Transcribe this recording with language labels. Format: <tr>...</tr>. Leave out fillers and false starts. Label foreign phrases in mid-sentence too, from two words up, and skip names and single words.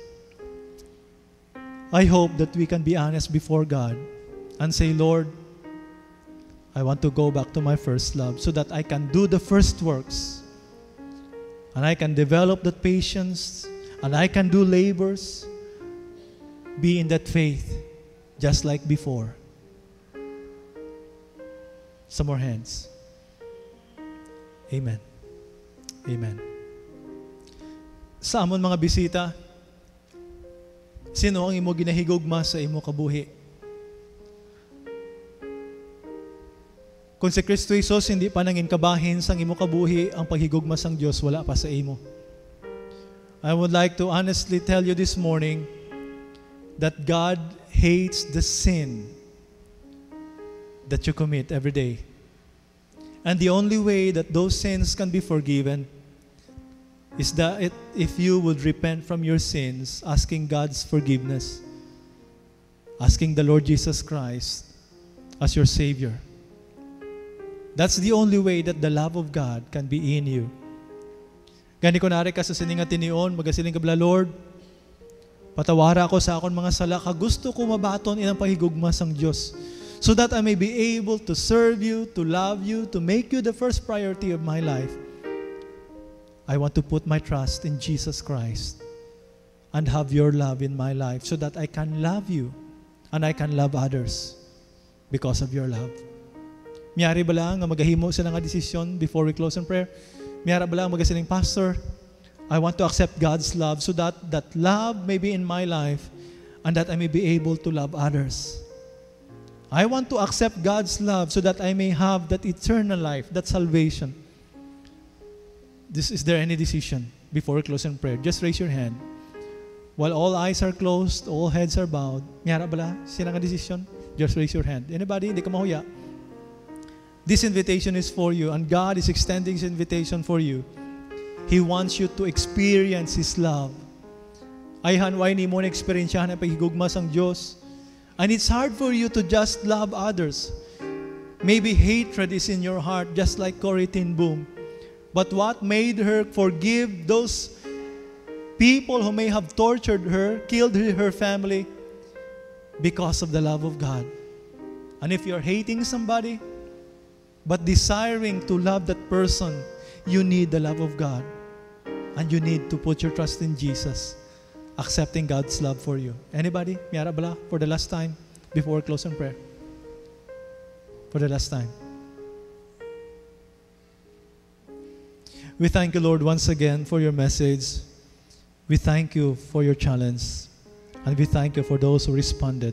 <en>I hope that we can be honest before God and say, Lord, I want to go back to my first love so that I can do the first works and I can develop that patience and I can do labors, be in that faith just like before. Some more hands. Amen. Amen.</en> <hil>Sa amon mga bisita, sino ang imo ginahigugma sa imo kabuhi? Kung si Kristo Jesus hindi pa nangin kabahin sang imo kabuhi, ang paghigugma sang Dios wala pa sa imo.</hil> <en>I would like to honestly tell you this morning that God hates the sin that you commit every day. And the only way that those sins can be forgiven is that if you would repent from your sins, asking God's forgiveness, asking the Lord Jesus Christ as your Savior. That's the only way that the love of God can be in you.</en> <hil>Gani ko nari ka sa sininga tinion, magasiling kabla, Lord, patawara ako sa akon mga sala, gusto ko mabaton inang pahigugma sang Diyos,</hil> <en>so that I may be able to serve you, to love you, to make you the first priority of my life. I want to put my trust in Jesus Christ and have your love in my life so that I can love you and I can love others because of your love.</en> <hil>Miyari ba lang nga magahimo sila nga desisyon</hil> <en>before we close in prayer?</en> <hil>Miyari ba lang magasiling, Pastor,</hil> <en>I want to accept God's love so that that love may be in my life and that I may be able to love others. I want to accept God's love so that I may have that eternal life, that salvation. Is there any decision before we close in prayer? Just raise your hand. While all eyes are closed, all heads are bowed.</en> <hil>Miyara bala? Sino nga decision?</hil> <en>Just raise your hand. Anybody?</en> <hil>Hindi ka mahuya.</hil> <en>This invitation is for you, and God is extending His invitation for you. He wants you to experience His love.</en> <hil>Ay hanway ni mo na experience ang pagigugmas ang Diyos.</hil> <en>And it's hard for you to just love others. Maybe hatred is in your heart, just like Corrie ten Boom. But what made her forgive those people who may have tortured her, killed her family? Because of the love of God. And if you're hating somebody, but desiring to love that person, you need the love of God. And you need to put your trust in Jesus, accepting God's love for you. Anybody?</en> <hil>Miyara bala?</hil> <en>For the last time, before closing prayer. For the last time. We thank you, Lord, once again for your message. We thank you for your challenge. And we thank you for those who responded.</en>